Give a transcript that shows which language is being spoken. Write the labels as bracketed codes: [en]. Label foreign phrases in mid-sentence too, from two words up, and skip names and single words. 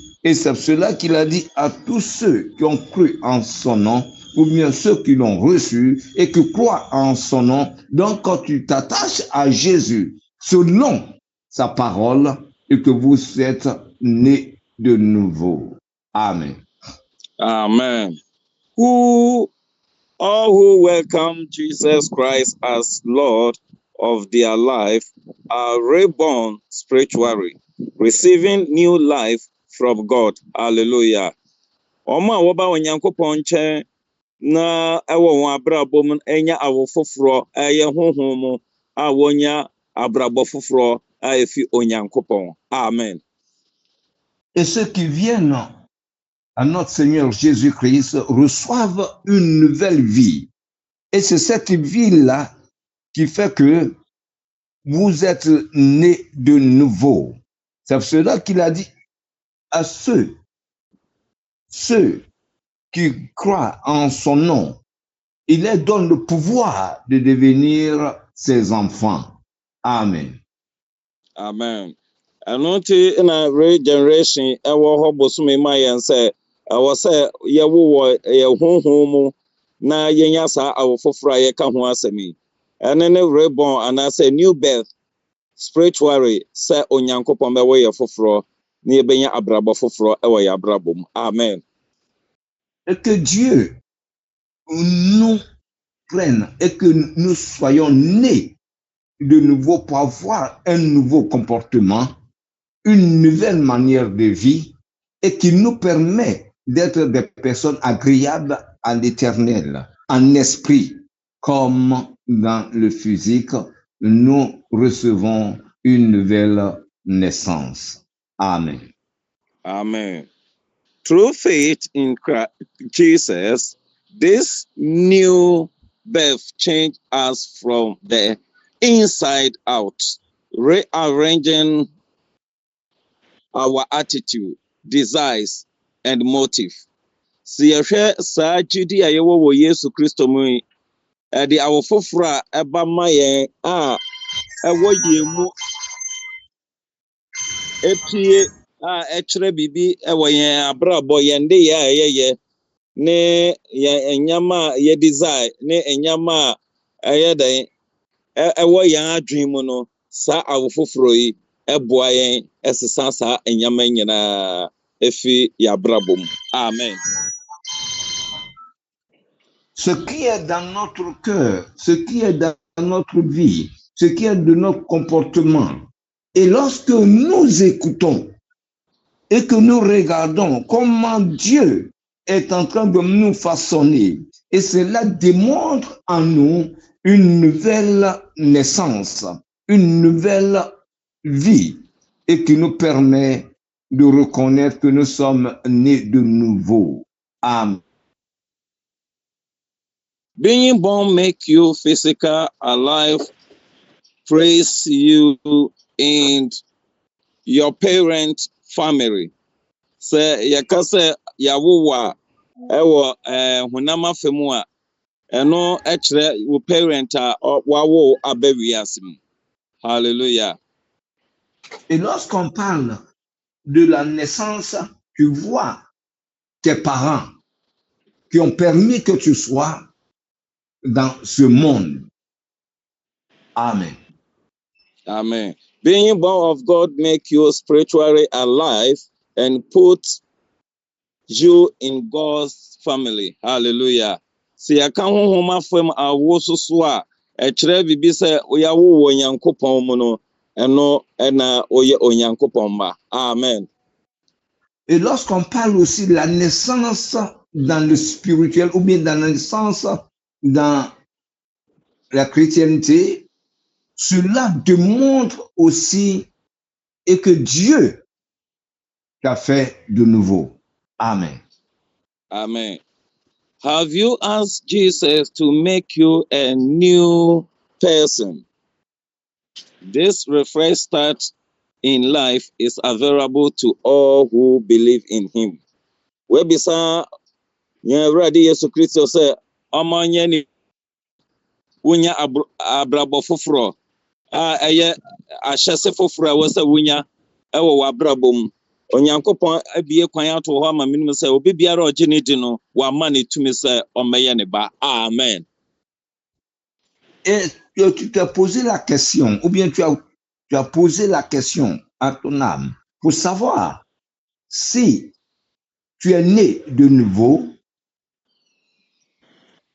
[fr] Et c'est cela qu'il a dit à tous ceux qui ont cru en son nom, ou bien ceux qui l'ont reçu et qui croient en son nom. Donc, quand tu t'attaches à Jésus, selon sa parole, et que vous êtes nés de nouveau. Amen. Amen. [en] Who All who welcome Jesus Christ as Lord of their life are reborn spiritually, receiving new life from God. Hallelujah. [ak] Ọma a wɔba Onyankopɔn nkyɛn na ɛwɔ wɔn abrabɔ mu ɛnya awo foforɔ ɛyɛ honhom mu a wɔnya abrabɔ foforɔ a efi Onyankopɔn. Amen. [fr] Et ceux qui viennent à notre Seigneur Jésus-Christ reçoivent une nouvelle vie. Et c'est cette vie-là qui fait que vous êtes nés de nouveau. C'est pour cela qu'il a dit à ceux qui croient en son nom, il leur donne le pouvoir de devenir ses enfants. Amen. Amen. [ak] Ɛno nti na regeneration ɛwɔ hɔ bosome ma yɛn sɛ ɛwɔ sɛ yɛwo wɔ yɛ honhom mu na yɛnya saa awo foforɔ a yɛka ho asɛm yi. Ɛne ne reborn anaasɛ [en] new birth spiritually [ak] sɛ Onyankopɔn bɛwɔ yɛ foforɔ na yɛbɛnya abrabɔ foforɔ ɛwɔ yɛ abrabɔ mu. Amen. [fr] Et que Dieu nous prenne et que nous soyons nés de nouveau pour avoir un nouveau comportement, une nouvelle manière de vie et qui nous permet d'être des personnes agréables à l'Éternel, en esprit comme dans le physique. Nous recevons une nouvelle naissance. Amen. Amen. [en] Through faith in Christ, Jesus, this new birth changed us from the inside out, rearranging our attitude, desires, and motive. [ak] Si yɛhwɛ saa gyidi a yɛwɔ wɔ Yesu Kristo mu yi, ɛde awo foforɔ a ɛba ma yɛn a ɛwɔ yɛn mu epie a ɛkyerɛ biribi ɛwɔ yɛn abrabɔ yɛn de yɛ a ɛyɛyɛ ne yɛn nyama a yɛ desire ne nyama a ɛyɛ dɛn ɛwɔ yɛn adwene mu no saa awo foforɔ yi ɛboa yɛn ɛsesa saa nyama nyinaa efi yɛ abrabɔ mu. Amen. [fr] Ce qui est dans notre cœur, ce qui est dans notre vie, ce qui est de notre comportement. Et lorsque nous écoutons et que nous regardons comment Dieu est en train de nous façonner, et cela démontre en nous une nouvelle naissance, une nouvelle vie, et qui nous permet de reconnaître que nous sommes nés de nouveau. Amen. [en] Being born make you physical, alive, praise you in your parent family. [ak] Sɛ yɛka sɛ yɛawowo a ɛwɔ honam afa mu a ɛno ɛkyerɛ wo parent a wawo aba wiase mu. Hallelujah. [fr] Et lorsqu'on parle de la naissance, tu vois tes parents qui ont permis que tu sois dans ce monde. Amen. Amen. [en] Being born of God make you spiritually alive and put you in God's family. Hallelujah. [ak] Si yɛka honhom afam awo soso a ɛkyerɛ biribi sɛ woyɛawo wɔ Onyankopɔn mu no ɛno ɛna woyɛ Onyankopɔn ba. Amen. [fr] Et lorsqu'on parle aussi de la naissance dans le spirituel ou bien dans la naissance dans la chrétienté, cela démontre aussi et que Dieu t'a fait de nouveau. Amen. Amen. [en] Have you asked Jesus to make you a new person? This refresh start in life is available to all who believe in him. [ak] Webisa Nyawradi Yesu Kristo sɛ ɔmanyɛ ni wonya abrabɔ foforɔ a ɛyɛ ahyɛse foforɔ a wɔsɛ wonya ɛwɔ w'abrabɔ mu. Onyankopɔn abie kwan ato hɔ ama menim sɛ obi biara ɔgye ne di no wama ne tumi sɛ ɔmmɛyɛ ne ba. Amen. [fr] Et tu t'es posé la question, ou bien tu as posé la question à ton âme pour savoir si tu es né de nouveau.